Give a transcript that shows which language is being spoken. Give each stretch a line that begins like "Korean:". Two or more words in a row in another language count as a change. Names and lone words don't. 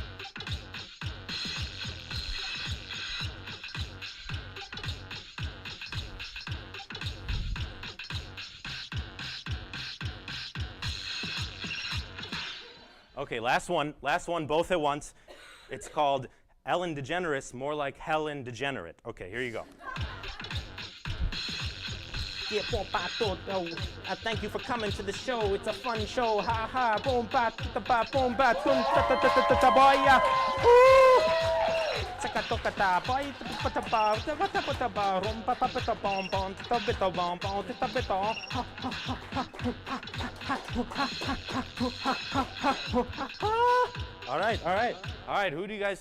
English: Okay, last one, both at once. It's called Ellen DeGeneres, more like Helen Degenerate. Okay, here you go. Thank you for coming to the show. It's a fun show. Ha ha. Boom ba ba boom ba boom ta ta ta ta ta boya. All right. Who do you guys?